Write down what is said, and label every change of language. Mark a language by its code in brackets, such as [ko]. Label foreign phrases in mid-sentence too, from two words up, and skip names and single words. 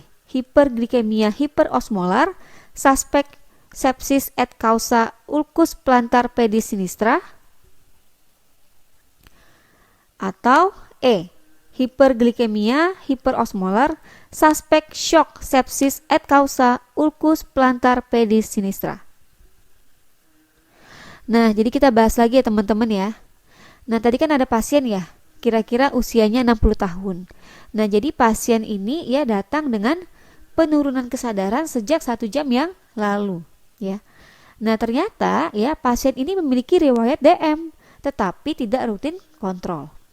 [id] Hiperglikemia hiperosmolar, suspek sepsis et causa ulcus plantar pedis sinistra? Atau E. Hiperglikemia hiperosmolar, suspek shock sepsis et causa ulcus plantar pedis sinistra. Nah, jadi kita bahas lagi ya teman-teman ya. Nah, tadi kan ada pasien ya, kira-kira usianya 60 tahun. Nah, jadi pasien ini ya datang dengan penurunan kesadaran sejak 1 jam yang lalu ya. Nah, ternyata ya pasien ini memiliki riwayat DM tetapi tidak rutin kontrol.